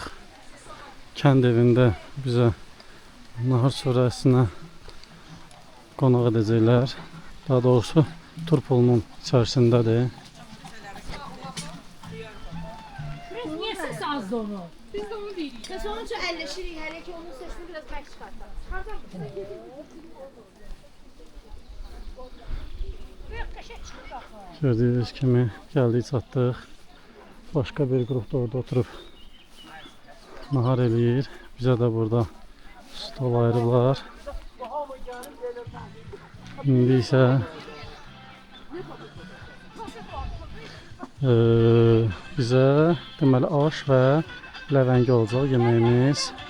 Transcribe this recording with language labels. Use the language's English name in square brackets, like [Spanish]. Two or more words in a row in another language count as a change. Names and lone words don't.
[Azerbaijani] Kənd evində bizə nahar süfrəsinə qonaq edəcəklər. Daha doğrusu tur pulunun içərisindədir. az da onu. Biz de onu deyirik. [Turkish] Ve sonuçta elleşirik. Hele ki onun sesini biraz belki çıkartalım. [Azerbaijani] Gördüyünüz kimi gəldik, çatdıq. Başqa bir qrup da orada oturub nahar eləyir. Bizə də burada stol ayırıblar. İndi isə bizə deməli aş və ləvəngi olacaq yeməyimiz.